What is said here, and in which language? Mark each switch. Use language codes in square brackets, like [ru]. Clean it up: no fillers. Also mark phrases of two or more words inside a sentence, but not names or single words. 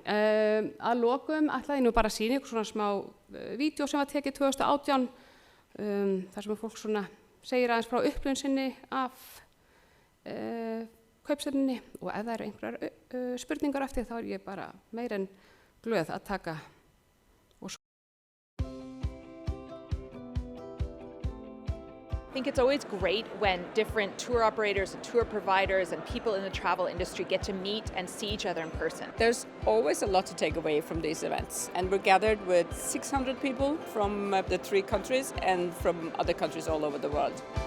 [is] Að lokum ætlaði nú bara að sýna ykkur svona smá vídeó sem var tekið 2018, þar sem fólk svona segir aðeins frá upplifun sinni af kaupstefnunni og ef það eru einhverjar spurningar eftir þá ég bara meir en glöð að taka og svo. [en] I think it's always great when different tour operators and tour providers and people in the travel industry get to meet and see each other in person. There's always a lot to take away from these events, and we're gathered with 600 people from the 3 countries and from other countries all over the world.